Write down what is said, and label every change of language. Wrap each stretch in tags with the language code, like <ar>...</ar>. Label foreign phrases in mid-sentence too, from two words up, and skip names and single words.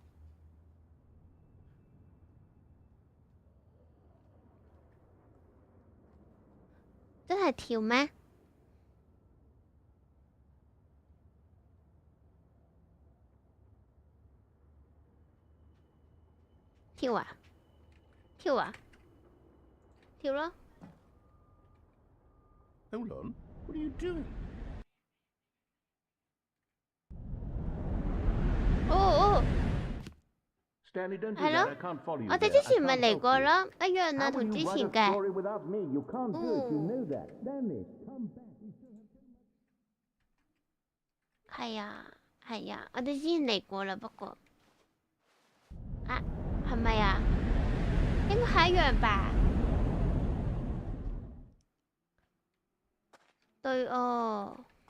<yue>真係跳咩？跳啊！跳啊！跳咯！</yue> <en>Hold on. What are you doing? 哦！ Stanley, don't do</en> <yue>係</yue> <en>that.</en> <yue>咯</yue> <en>I can't follow you.</en> <yue>我哋</yue> <en>there.</en> <yue>之</yue> <en>I</en> <yue>前咪</yue> <en>can't</en> <yue>嚟</yue> <en>help</en> <yue>過</yue> <en>you.</en> <yue>咯，一樣啊，</yue> <en>How</en> <yue>同</yue> <en>will</en> <yue>之</yue> <en>you</en> <yue>前</yue> <en>write a</en> <yue>嘅。</yue> <en>story without me? You can't do it. You know that. Stanley, come back.</en> <yue>係啊，係啊，我哋之前嚟過啦，不過啊，係咪啊？應該係一樣吧？對哦。</yue>